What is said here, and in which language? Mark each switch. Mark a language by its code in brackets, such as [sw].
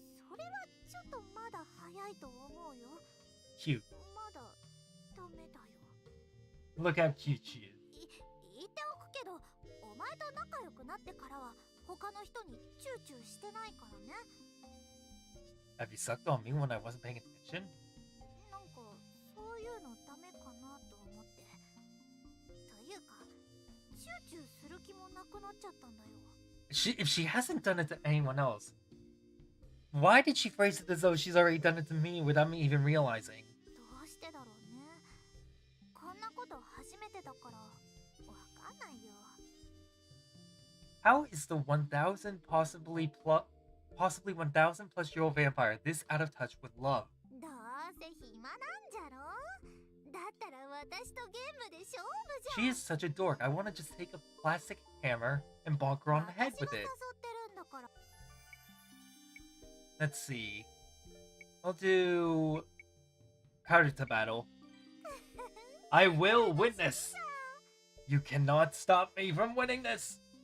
[ja] それはちょっとまだ早いと思うよ。 [en] Cute. [ja] まだダメだよ。 [en] Look how cute she is. [ja] 言っておくけど、お前と仲良くなってからは他の人にチューチューしてないからね。 [en] Have you sucked on me when I wasn't paying attention? [ja] なんかそういうのダメかなと思って。というか、チューチューする気もなくなっちゃったんだよ。 [en] If she hasn't done it to anyone else, why did she phrase it as though she's already done it to me without me even realizing? [ja] どうしてだろうね。こんなこと初めてだからわかんないよ。 [en] How is the 1,000 possibly 1,000 plus year old vampire this out of touch with love? [ja] どうせ暇なんじゃろ。だったら私とゲームで勝負じゃん。 [en] She is such a dork. I want to just take a plastic hammer and bonk her on the head [ja] 私 [en] with [ja] が誘 [en] it. [ja] ってるんだから。 [en] Let's see. I'll do Karuta battle. I will win this. You cannot stop me from winning this.